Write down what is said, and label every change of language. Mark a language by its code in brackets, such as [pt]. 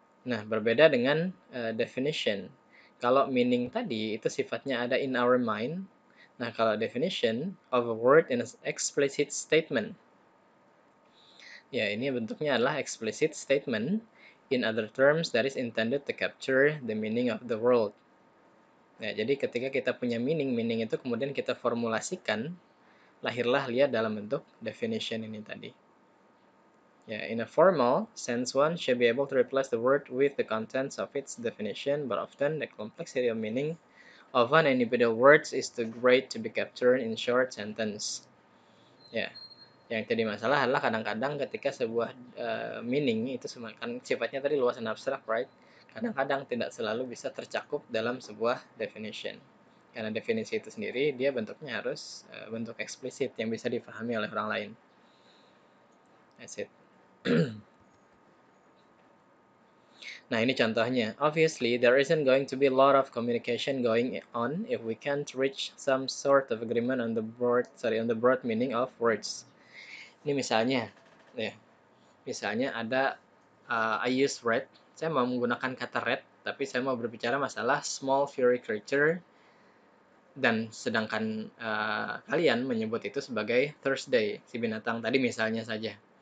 [id] Nah, berbeda dengan definition. Kalau meaning tadi itu sifatnya ada [en] in our mind. [id] Nah, kalau [en] definition of a word in an explicit statement. [id] Ya, ini bentuknya adalah [en] explicit statement. In other terms, that is intended to capture the meaning of the word. [id] Nah, jadi ketika kita punya meaning itu kemudian kita formulasikan, lahirlah dia dalam bentuk definition ini tadi. [en] Yeah, in a formal sense, one should be able to replace the word with the contents of its definition, but often the complexity of meaning of an individual words is too great to be captured in short sentence. [id] Ya, yang jadi masalah adalah kadang-kadang ketika sebuah meaning itu kan sifatnya tadi luas dan abstrak, right? Kadang-kadang tidak selalu bisa tercakup dalam sebuah definition. Karena definisi itu sendiri dia bentuknya harus bentuk eksplisit yang bisa dipahami oleh orang lain. [en] That's it. [id] Nah, ini contohnya. [en] Obviously, there isn't going to be a lot of communication going on if we can't reach some sort of agreement on the broad meaning of words. [id] Ini misalnya, ya, misalnya ada [en] I use red. [id] Saya mau menggunakan kata red, tapi saya mau berbicara masalah [en] small furry creature [id] dan sedangkan kalian menyebut itu sebagai Thursday, si binatang tadi misalnya saja.